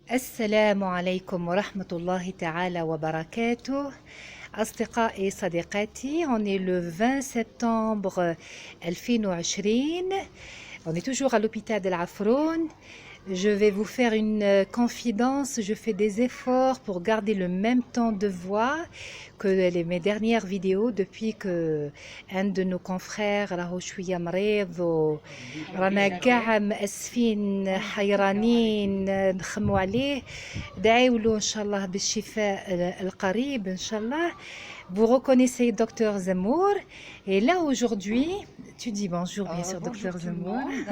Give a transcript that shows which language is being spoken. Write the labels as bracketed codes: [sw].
[ar] السلام عليكم ورحمة الله تعالى وبركاته. أصدقائي صديقاتي, [fr] on est le 20 septembre 2020. On est toujours à l'hôpital de l'Afroun. Je vais vous faire une confidence. Je fais des efforts pour garder le même temps de voix que mes dernières vidéos depuis que un de nos confrères [ar] راهو شوية مريض ورانا كاع مأسفين حيرانين نخموا عليه. دعيوا له إن شاء الله بالشفاء القريب إن شاء الله. [fr] Vous reconnaissez Dr Zemour. Et là aujourd'hui, tu dis bonjour bien sûr Dr Zemour.